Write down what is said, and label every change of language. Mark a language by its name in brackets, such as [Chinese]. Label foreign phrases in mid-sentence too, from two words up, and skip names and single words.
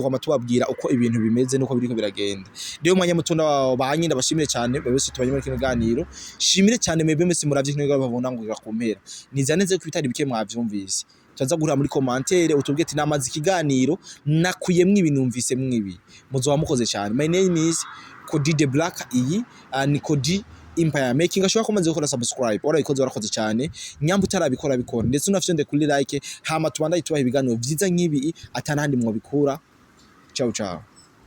[Rundi] kwama tubabwira uko ibintu bimeze nuko biriko biragenda rero mwanya mutunda banye ndabashimire cyane bese tubanye muri kino ganiro shimire cyane mwebwe mwese muravye kino ganiro babona ngo gakumpera nizaneze ko bitari bike mwavyumvise tuza guhura muri commentaire utubwiye ati namaze ikiganiro nakuyemwe ibintu numvise mwibi muzoba mukoze cyane [English] my name is Kodi the Black [Rundi] iyi ni Kodi Empire Making ashobora kumaze gukora subscribe warayikoze warakoze cyane nyamba utarabikora bikora ndetse unafite kuri like hama tubanda itubaha ibiganiro vyiza nk'ibi atanahandi mwo bikura ciao ciao